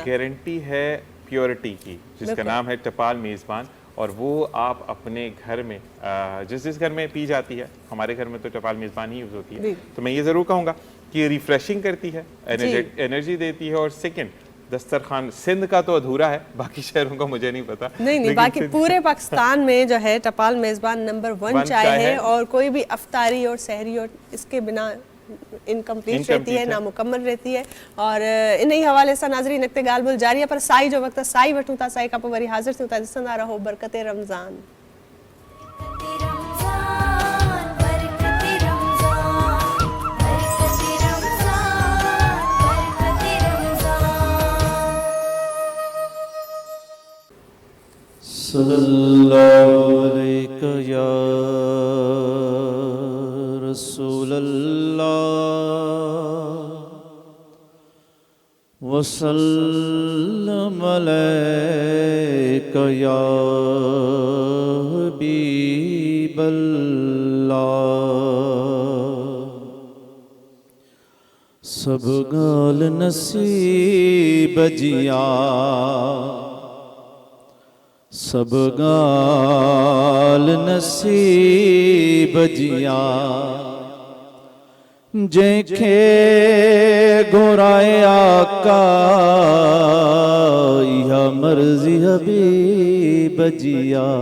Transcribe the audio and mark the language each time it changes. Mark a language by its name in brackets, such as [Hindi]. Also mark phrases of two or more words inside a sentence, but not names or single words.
[Urdu] گارنٹی ہے پیورٹی کی، جس کا نام ہے ٹپال میزبان، اور وہ آپ اپنے گھر میں جس گھر میں پی جاتی ہے، ہمارے گھر میں تو ٹپال میزبان ہی یوز ہوتی ہے، تو میں یہ ضرور کہوں گا کہ ریفریشنگ کرتی ہے، انرجی دیتی ہے، اور سیکنڈ دسترخوان سندھ کا تو ادھورا ہے، باقی شہروں کا مجھے نہیں پتا. نہیں، باقی پورے پاکستان میں جو ہے ٹپال میزبان نمبر 1 چائے ہے، اور کوئی بھی افطاری اور سحری اور اس کے بغیر ان کمپلیٹ رہتی ہے، نامکمل رہتی ہے. اور ان ہی حوالے سے ناظرین [Sindhi] अॻिते ॻाल्हि ॿोल जारी है, पर साई जो वक़्तु साई वठूं था, साई खां पोइ वरी हाज़िर थियूं था। ॾिसंदा रहो बरकत रमज़ान। [Arabic] صلى الله عليك يا رسول الله وسلم عليك يا حبيب الله. [Sindhi] सब गाल नसीब जिया, सब गाल नसीब जिया, जंहिंखे घुराए आका इहा मर्ज़ी हबीब जिया।